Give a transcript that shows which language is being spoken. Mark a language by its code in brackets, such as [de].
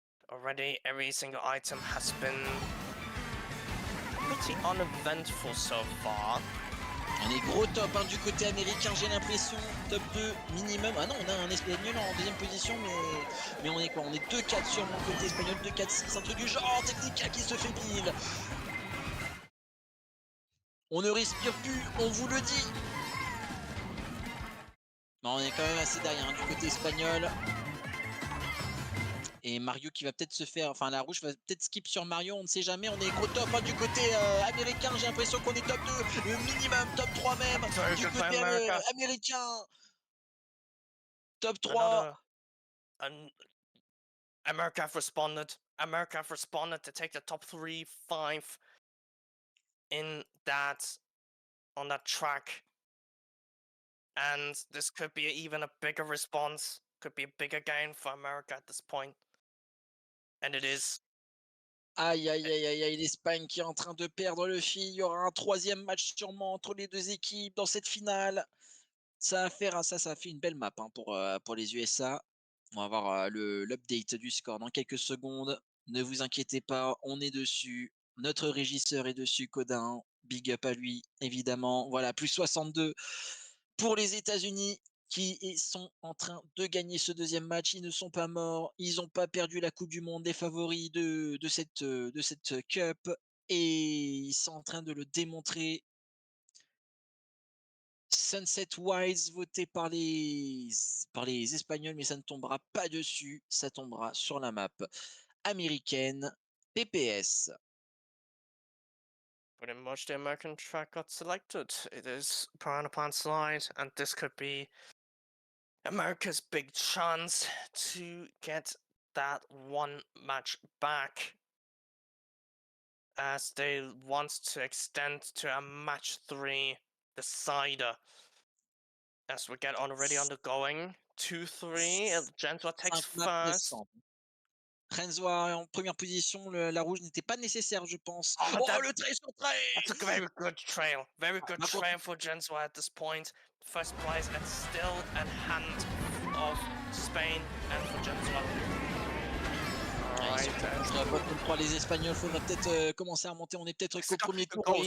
[en] Already every single item has been pretty uneventful so far. [fr] On est gros top du côté américain, j'ai l'impression. Top 2 minimum. Ah non, on a un espagnol en deuxième position, mais on est quoi? On est 2-4 sur mon côté espagnol, 2-4-6, un truc du genre. Technica qui se fait pile. On ne respire plus, on vous le dit. Non, on est quand même assez derrière du côté espagnol. Et Mario qui va peut-être se faire, enfin la rouge va peut-être skip sur Mario, on ne sait jamais, on est gros top du côté américain, j'ai l'impression qu'on est top 2, minimum top 3 même, du côté américain, top 3. [en] America have responded. America have responded to take the top 3, 5 in that, on that track. And this could be even a bigger response, could be a bigger gain for America at this point. And it is. [fr] Aïe, aïe, aïe, aïe, aïe, l'Espagne qui est en train de perdre le fil. Il y aura un 3e match sûrement entre les 2 équipes dans cette finale. Ça va faire, ça fait une belle map pour les USA. On va voir l'update du score dans quelques secondes. Ne vous inquiétez pas, on est dessus. Notre régisseur est dessus, Codin. Big up à lui, évidemment. Voilà, plus 62 pour les États-Unis qui sont en train de gagner ce 2e match. Ils ne sont pas morts. Ils n'ont pas perdu la Coupe du Monde des favoris de cette Cup. Et ils sont en train de le démontrer. Sunset Wise voté par les Espagnols, mais ça ne tombera pas dessus. Ça tombera sur la map américaine PPS. [en] Pretty much the American track got selected. It is Piranha Plant Slide, and this could be America's big chance to get that one match back, as they want to extend to a match 3 decider. As we get already undergoing 2-3, Genswa takes first. [fr] Renzo en première position, la rouge n'était pas nécessaire, je pense. Oh, le trail sur trail! [en] That's a very good trail. Very good trail for Genswa at this point. First place and still a hand of Spain and for Genswa. Alright. [fr] Les Espagnols, faudrait peut-être commencer à monter. On est peut-être qu'au premier tour.